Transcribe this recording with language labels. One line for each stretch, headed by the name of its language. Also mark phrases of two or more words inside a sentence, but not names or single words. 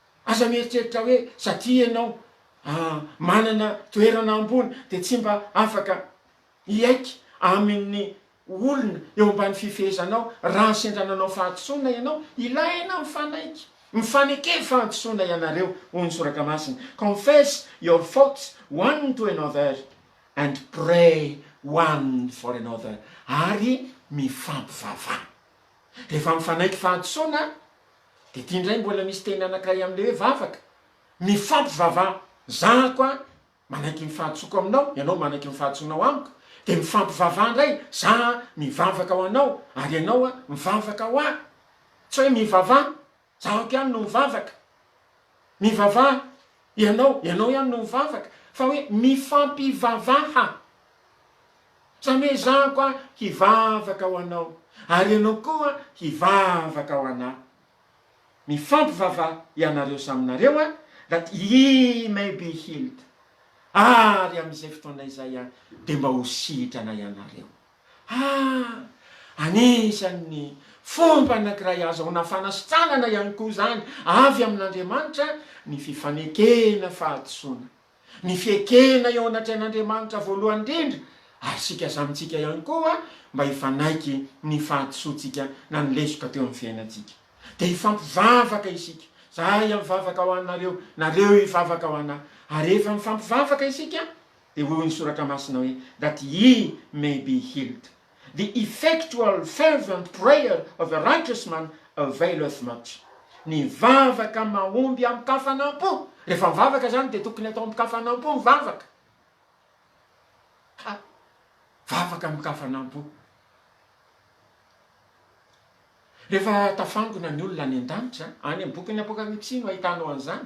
Malagasy: aza mieritreritra hoe satria ianao manana toerana ambony de tsy mba afaka iaiky amin'ny olona eo ambany fifehezanao raha sendrananao fahatosona ianao ilaina mifanaiky mifaneke fahatosona ianareo hoy ny soratra masina.
English: Confess your faults one to another and pray one for another.
Malagasy: Ary mifampivavah. Rehefa mifanaiky fahatosona de tia indray mbola misy teny anankiray amin'le hoe vavaka. Mifampivavah. Za koa manaiky mifahatsoko aminao, ianao manaiky mifahatsonao amiko. De mifampivavah indray, za mivavaka ho anao ary ianao mivavaka ho ahy. Tsy hoe mivavah zaho ihany no mivavaka. Mivavah ianao ihany no mivavaka. Fa hoe mifampivavaha. Zany hoe za koa hivavaka ho anao ary ianao koa hivavaka ho anahy. Mifampivavaha ianareo saminareo
English: that ye may be healed.
Malagasy: Ary amin'izay fotoana izay de mba ho sitrana ianareo. Anisan'ny fomba anankiray azahoana fanasitranana ihany koa zany avy amin'Andriamanitra ny fifanekena fahatosona. Ny fiekena eo anatrehan'Andriamanitra voalohany indrindra. Ary sika samitsika ihany koa mba hifanaiky ny fahatosotsika na ny lesoka teo amin'ny fiainantsika. De hifampivavaka isika. Za mivavaka ho anareo, nareo hivavaka ho anahy. Ary rehefa mifampivavaka isika de hoy ny soratra masina hoe
English: that ye may be healed. The effectual fervent prayer of a righteous man availeth much.
Malagasy: Ny vavaka mahomby amin'ny kafanampo. Rehefa mivavaka zany de tokony atao amin'ny kafanampo mivavaka. Vavaka amin'ny kafanampo. Rehefa tafangona ny olona any an-danitra, any amin'ny bokin'ny Apokalipsy no ahitanao an'izany.